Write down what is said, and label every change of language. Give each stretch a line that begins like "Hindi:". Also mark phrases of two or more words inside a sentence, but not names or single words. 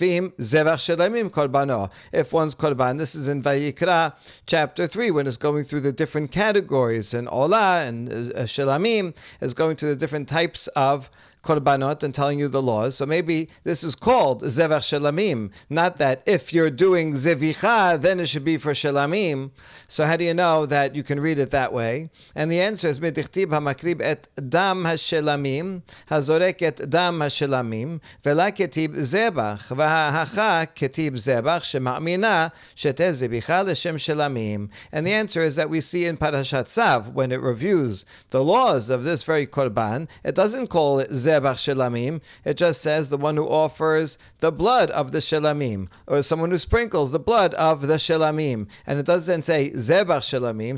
Hebrew: ואם זבח שלמים קרבנו.
English: If one's korban, this is in Vayikra chapter 3, when it's going through the different categories, and Olah and Shelamim is going to the different types of korbanot and telling you the laws. So maybe this is called
Hebrew: זבח שלמים,
English: not that if you're doing Zevicha, then it should be for Shelamim. So how do you know that you can read it that way? And the answer is
Aramaic: מדכתיב המקריב את דם השלמים הזורק את דם השלמים ולא כתיב זבח והכא כתיב זבח שמע מינה שתהא זביחה לשם שלמים.
English: And the answer is that we see in Parashat Tzav, when it reviews the laws of this very korban, it doesn't call it
Hebrew: זבח שלמים,
English: it just says the one who offers the blood of the Shelamim, or someone who sprinkles the blood of the Shelamim, and it doesn't say
Hebrew: זבח שלמים.